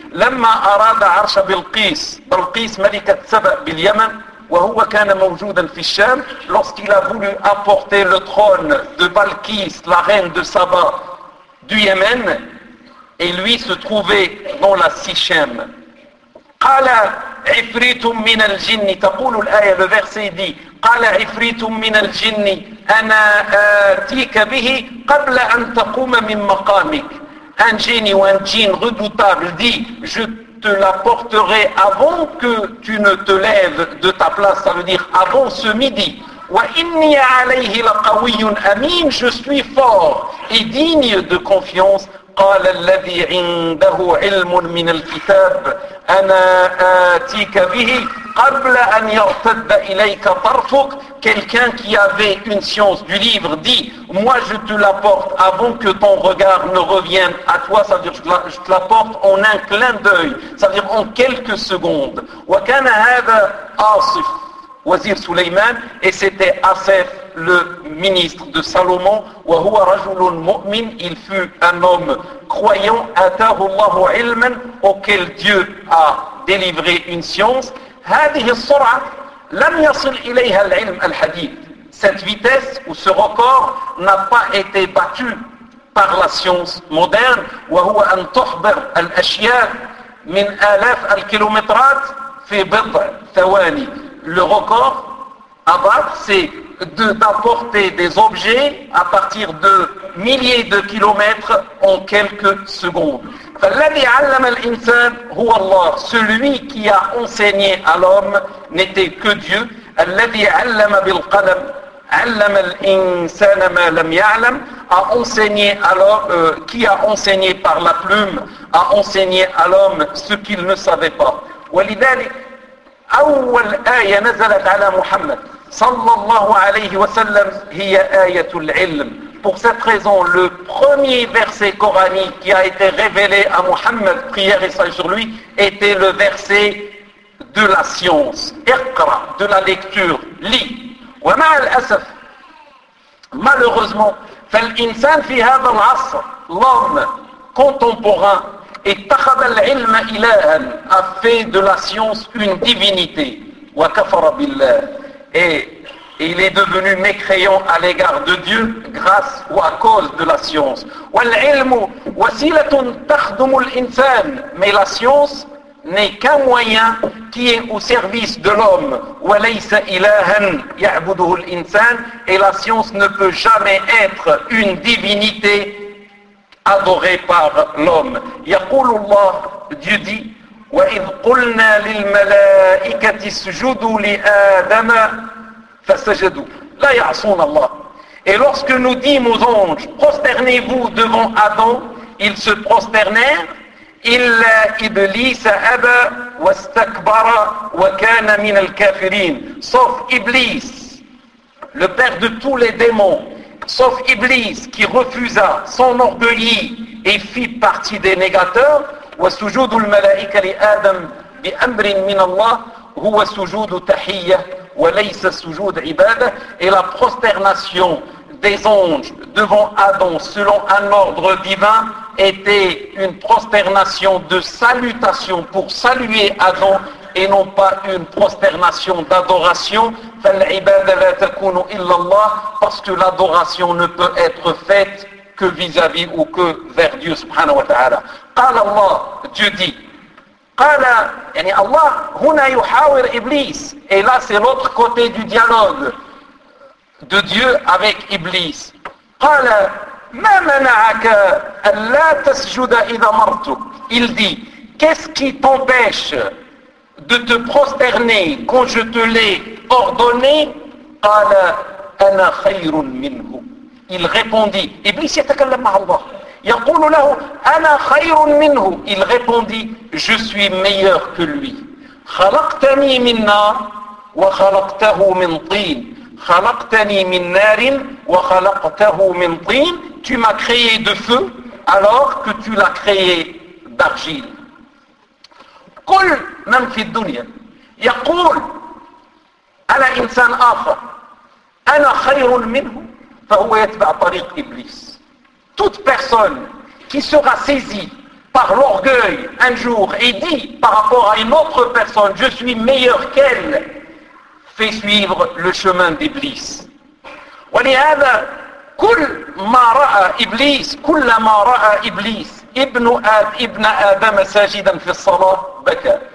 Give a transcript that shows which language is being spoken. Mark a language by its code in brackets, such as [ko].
[ar] لَمَّا أَرَادَ عَرْشَ بِالْقِيسِ بَالْقِيسِ مَلِكَ تْسَبَ بِالْيَمَنِ وَهُوَ كَانَ مَوْجُودًا فِي الشَّامِ. [fr] Lorsqu'il a voulu apporter le trône de Balkis, la reine de Saba, du Yémen, et lui se trouvait dans la Sichem. [ar] قال عفريت من الجن تقول الآية الverset دي قال عفريت من الجن أنا آتيك به قبل أن تقوم من مقامك. [fr] Un génie ou un djinn redoutable dit je te la porterai avant que tu ne te lèves de ta place, ça veut dire avant ce midi. [ar] وإني عليه لقوي أمين, [fr] je suis fort et digne de confiance. [ar] قال الذي عنده علم من الكتاب أنا آتيك به قبل أن يرتد إليك طرفك. [fr] Quelqu'un qui avait une science du livre dit moi je te la porte avant que ton regard ne revienne à toi, ça veut dire je te la porte en un clin d'œil, ça veut dire en quelques secondes. [ar] وكان هذا آصف وزير سليمان, [fr] et c'était Asaf le ministre de Salomon. [ar] وهو رجل مؤمن, [fr] il fut un homme croyant. [ar] أتاه الله علما, [fr] auquel Dieu a délivré une science. [ar] هذه السرعة لم يصل إليها العلم الحديث, [fr] cette vitesse ou ce record n'a pas été battu par la science moderne. [ar] وهو أن تحضر الأشياء من آلاف الكيلومترات في بضع ثواني. [fr] Le record à battre, c'est d'apporter des objets à partir de milliers de kilomètres en quelques secondes. [ar] فالذي علم الإنسان هو الله. [fr] Celui qui a enseigné à l'homme n'était que Dieu. [ar] الذي علم بالقلم علم الإنسان ما لم يعلم. [fr] A enseigné à l'homme, qui a enseigné par la plume, a enseigné à l'homme ce qu'il ne savait pas. [ar] ولذلك أول آية نزلت على محمد صلى الله عليه وسلم هي آية العلم. [fr] Pour cette raison, le premier verset coranique qui a été révélé à Muhammad, prière et salut sur lui, était le verset de la science. [ar] اقرأ, [fr] de la lecture, lis. [ar] ومع الأسف, [fr] malheureusement, [ar] فالإنسان في هذا العصر, [fr] l'homme contemporain, et [ar] اتَّخَذَ الْعِلْمَ إِلَاهًا, [fr] a fait de la science une divinité. [ar] وَكَفَرَ بِاللَّهِ, [fr] et il est devenu mécréant à l'égard de Dieu grâce ou à cause de la science. [ar] وَالْعِلْمُ وَسِيلَةٌ تَخْدُمُ الْإِنسَانِ. [fr] Mais la science n'est qu'un moyen qui est au service de l'homme. [ar] وَلَيْسَ إِلَاهًا يَعْبُدُهُ الْإِنسَانِ. [fr] Et la science ne peut jamais être une divinité adoré par l'homme. [ar] يقول الله, [fr] Dieu dit, [ar] وَإِذْ قُلْنَا لِلْمَلَائِكَةِ اسْجُدُوا لِآدَمَ فَسَجَدُوا لَا يَعْصُونَ اللَّهَ. [fr] Et lorsque nous dîmes aux anges, prosternez-vous devant Adam, ils se prosternèrent. [ar] إِلَّا إِبْلِيسَ أَبَى وَاسْتَكْبَرَ وَكَانَ مِنَ الْكَافِرِينَ. [fr] Sauf Iblis, le père de tous les démons, sauf Iblis qui refusa, s'enorgueillit et fit partie des négateurs. [ar] والسجود الملائكة لآدم بأمر من الله هو سجود تحية وليس سجود عبادة. [fr] Et la prosternation des anges devant Adam selon un ordre divin était une prosternation de salutation pour saluer Adam et non pas une prosternation d'adoration. [ar] فالعبادة لا تكون إلا الله, [fr] parce que l'adoration ne peut être faite que vis-à-vis ou que vers Dieu subhanahu wa ta'ala. [ar] قال الله, [fr] Dieu dit, [ar] قال يعني الله هنا يحاور إبليس [fr] et là c'est l'autre côté du dialogue de Dieu avec Iblis. [ar] قال ما منعك ألا تسجد إذا مرتك. [fr] Il dit qu'est-ce qui t'empêche de te prosterner quand je te l'ai ordonné. [ar] قال أنا خير منه. [fr] Il répondit, Iblis [ar] يتكلم مع الله. يقول له أنا خير منه. [fr] Il répondit, je suis meilleur que lui. [ar] خلقتني من نار وخلقته من طين. خلقتني من نار وخلقته من طين. [fr] Tu m'as créé de feu alors que tu l'as créé d'argile. [ar] كل من في الدنيا يقول على إنسان آخر أنا خير منه فهو يتبع طريق إبليس. [fr] Toute personne qui sera saisie par l'orgueil un jour et dit par rapport à une autre personne, je suis meilleur qu'elle, fait suivre le chemin d'Iblis. [ar] وَلِهَذَا كُلْ مَا رَأَ إِبْلِيسِ كُلَّ مَا رَأَ إِبْلِيسِ إِبْنُ آدْ إِبْنَ آدَمَ سَاجِدًا فِي الصَّلَاةِ بَكَى.